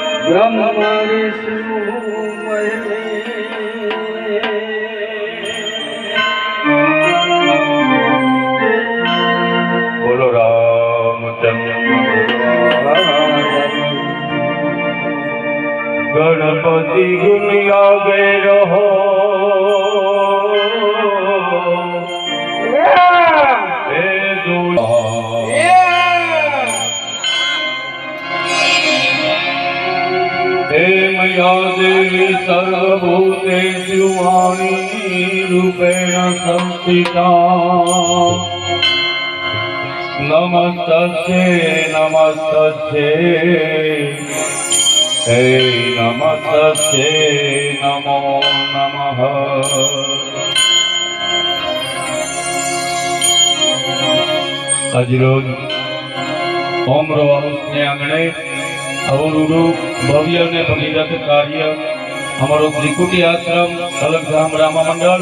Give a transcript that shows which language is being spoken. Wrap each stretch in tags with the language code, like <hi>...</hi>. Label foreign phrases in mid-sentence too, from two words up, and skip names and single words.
<gu>બ્રહ્મા વિષ્ણુ બોલો રામચંદ્ર ગણપતિ ગુણ આગે રહો</gu> <sa>हे मया देवी सर्वभूतेषु वाणी रूपेण संस्थिता नमस्तस्यै नमस्तस्यै हे नमस्तस्यै नमो नमः</sa> <gu>આજરોજ ઓમરો હાઉસને આંગણે અવરું ભવ્ય અને ભગીરથ કાર્ય અમારો ત્રિકુટી આશ્રમ અલગધામ રામા મંડળ</gu>